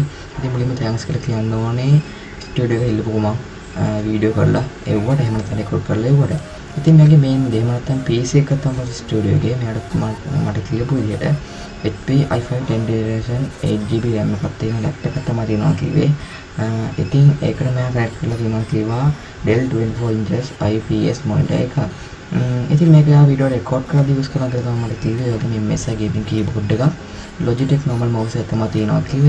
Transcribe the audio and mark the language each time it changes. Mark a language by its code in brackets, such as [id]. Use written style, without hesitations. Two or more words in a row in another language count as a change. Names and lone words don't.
[si] ඉතින් මුලින්ම තෑන්ක්ස් කියලා කියන්න ඕනේ ස්ටුඩියෝ එක ඉල්ලපු ගමන් වීඩියෝ කරලා එව්වට එහෙම නැත්නම් රෙකෝඩ් කරලා එව්වට. ඉතින් මගේ මේන් දේ මම නැත්නම් PC එක තමයි ස්ටුඩියෝ එකේ මට කියපු විදිහට HP i5 [en] 10th generation 8GB RAM [si] එකක් තියෙන ලැප්ටොප් එකක් තමයි තියෙනවා කිව්වේ. ඉතින් ඒකට මම කනෙක්ට් කරලා තියෙනවා කිව්වා Dell 24 [en] inches IPS monitor [si] එක. ඉතින් මේක [en] video record [si] කරලා use කරලා තමයි මට කිව්වේ. ඒක මේ MSI [en] gaming keyboard [si] එක Logitech [en] normal mouse [si] එක තමයි තියෙනවා කිව්වේ.